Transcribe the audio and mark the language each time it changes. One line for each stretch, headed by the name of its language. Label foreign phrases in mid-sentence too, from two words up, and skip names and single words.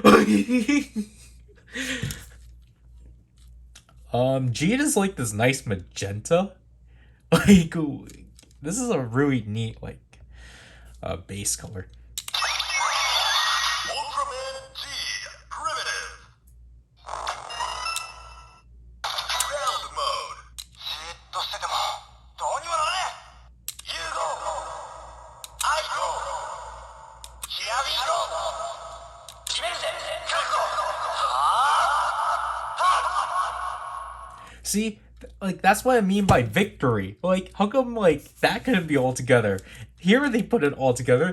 English: Jean is like this nice magenta. Like, this is a really neat like base color.
Japanese: Ultraman G Primitive Ground Mode じーっとしててもどうにもならねえ
English: You go I go Here we go
Japanese: 決めるぜ覚悟
English: See, like, that's what I mean by victory. Like, how come like that couldn't be all together? Here they put it all together.